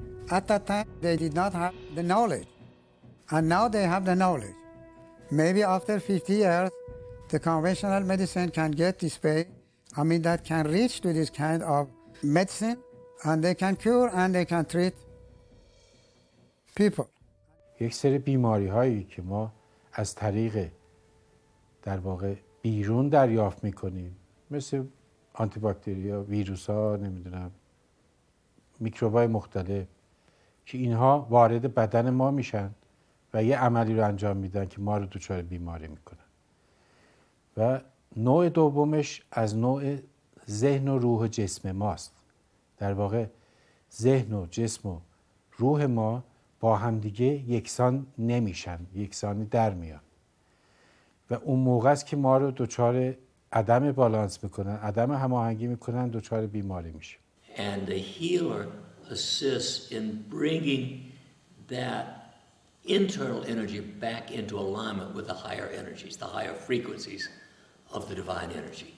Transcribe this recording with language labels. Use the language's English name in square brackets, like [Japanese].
[English] At that time, they did not have the knowledge. And now they have the knowledge. Maybe after 50 years, the conventional medicine can get this way. That can reach to this kind of medicine, and they can cure and they can treat people. [Persian] یک سری بیماری هایی که ما از طریق در واقع بیرون دریافت میکنیم، مثل آنتی باکتریا، ویروس ها، نمیدونم میکروب های مختلف، که اینها وارد بدن ما میشن و یه عملی رو انجام میدن که ما رو دچار بیماری میکنن. و نوع دومش از نوع ذهن و روح و جسم ماست. در واقع ذهن و جسم و روح ما با همدیگه یکسان نمیشن، یکسانی در میان و اون موقع است که ما رو دچار عدم بالانس میکنن، عدم هماهنگی میکنن، دچار بیماری میشه. [English] And the healer assists in bringing that internal energy back into alignment with the higher energies, the higher frequencies of the divine energy.